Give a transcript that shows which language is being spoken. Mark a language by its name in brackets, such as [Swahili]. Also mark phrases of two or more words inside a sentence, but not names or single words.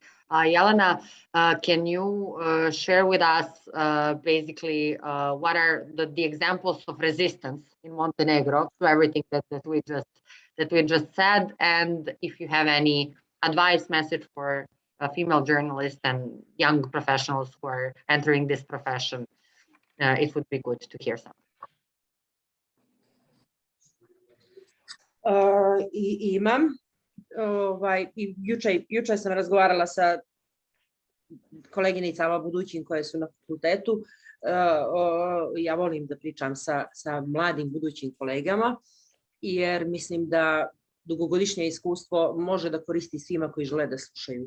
[English] Jelena, can you share with us basically what are the examples of resistance in Montenegro to everything that we just said, and if you have any advice message for female journalists and young professionals who are entering this profession, it would be good to hear something. [Serbian] Imam. Juče sam razgovarala sa koleginicama budućim koje su na fakultetu. Ja volim da pričam sa mladim budućim kolegama, jer mislim da dugogodišnje iskustvo može da koristi svima koji žele da slušaju.